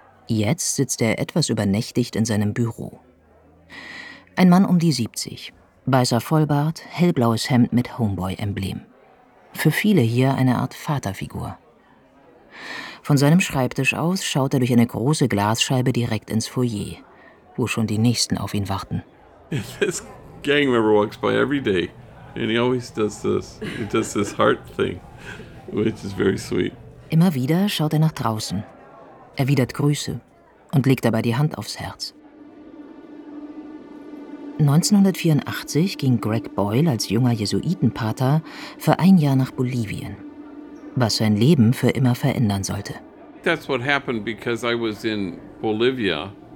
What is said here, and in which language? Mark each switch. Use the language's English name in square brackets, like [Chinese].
[German] Jetzt sitzt er etwas übernächtigt in seinem Büro. Ein Mann um die 70, weißer Vollbart, hellblaues Hemd mit Homeboy-Emblem. Für viele hier eine Art Vaterfigur. Von seinem Schreibtisch aus schaut er durch eine große Glasscheibe direkt ins Foyer, wo schon die Nächsten auf ihn warten. [English] This gang member walks by every day. And he always does this. He does this heart thing, which is very sweet. [German] Immer wieder schaut er nach draußen, erwidert Grüße und legt dabei die Hand aufs Herz. 1984 ging Greg Boyle als junger Jesuitenpater für ein Jahr nach Bolivien, was sein Leben für immer verändern sollte. [English] That's what happened because I was in Bolivia.